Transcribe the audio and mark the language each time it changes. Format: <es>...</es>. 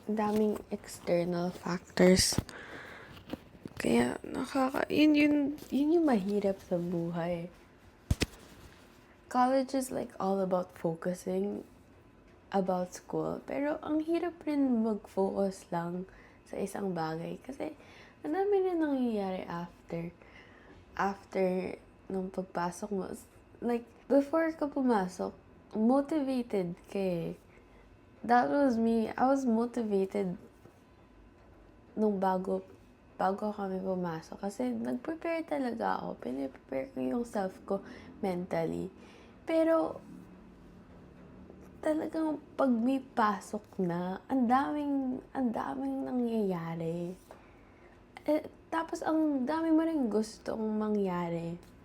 <tl>Ang daming external factors. Kaya, yun yung mahirap sa buhay.</tl> <en>College is like all about focusing about school.</en> <tl>Pero, ang hirap rin mag-focus lang sa isang bagay. Kasi, ang dami rin nangyayari after nung pagpasok mo. Like, before ka pumasok, motivated ka eh.</tl> <en>That was me. I was motivated</en> <tl>nung bago kami pumasok. Kasi nag-prepare talaga ako. Piniprepare ko yung self ko mentally. Pero, talagang pag may pasok na, ang daming nangyayari. Tapos, ang dami mo rin gustong mangyari.</tl>